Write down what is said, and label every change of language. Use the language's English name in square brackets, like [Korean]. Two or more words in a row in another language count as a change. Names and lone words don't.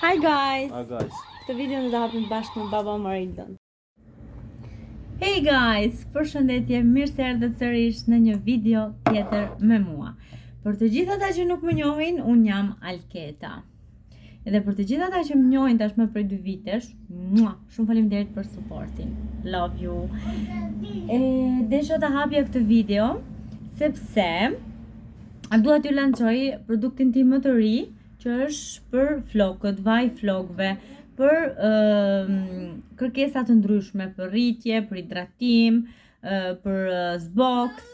[English] Hi guys! Hi guys. [Albanian] Këtë video në do hapim bashkë me baba Marildon. [English] Hey guys! [Albanian] Përshëndetje, mirë se erdhët sërish në një video tjetër me mua. Për të gjithë ata që nuk më njohin, unë jam Alketa. Edhe për të gjithë ata që më njohin tashmë prej 2 vitesh, shumë faleminderit për supportin. [English] Love you. [Albanian] Desha ta hapja këtë video sepse dua t'ju lançoj produktin tim më të ri, që është për flokët, vaj flokëve, për kërkesa të ndryshme, për rritje, për hidratim, për zboks.